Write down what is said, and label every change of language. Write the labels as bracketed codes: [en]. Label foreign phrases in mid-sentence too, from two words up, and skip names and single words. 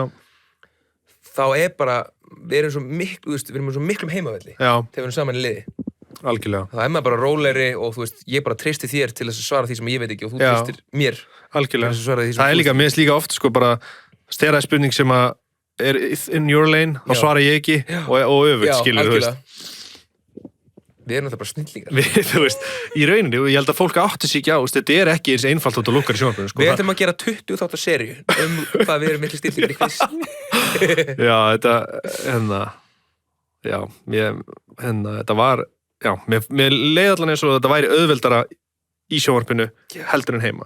[is] Þá er bara, við erum svo miklu, þú veist, við erum svo miklum heimavelli þegar við erum saman í liði. Algjörlega. Það er maður bara rólegri og þú veist, ég bara treysti þér til þess að svara því sem ég veit ekki og þú treystir mér. Algjörlega. Til þess að svara því sem það er líka, mér finnst líka oft, sko, bara steraði spurning sem að er [en] in your lane, [is] þá svara ég ekki og öfugt, skilur, þú veist. Við erum þetta bara snillingar. Þú veist, í rauninni, og ég held að fólk átti sig ekki á, þetta er ekki eins einfalt út og lukkar í sjónvarpinu, sko. Við ætlum að gera 20 þáttar seríu hvað við erum miklu snillingar í quiz. Já, þetta var, mér leið allan eins og þetta væri auðveldara í sjónvarpinu heldur en heima.